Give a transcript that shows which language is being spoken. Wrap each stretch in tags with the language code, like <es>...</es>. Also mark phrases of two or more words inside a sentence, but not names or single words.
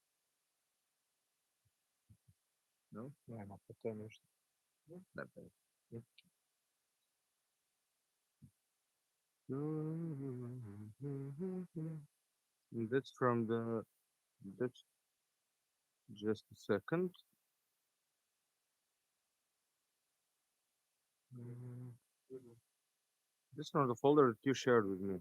<hr>No? Nema, to je ništa. Da, da.</hr> <en>That's from the, that's just a second. This from the folder that you shared with me.</en>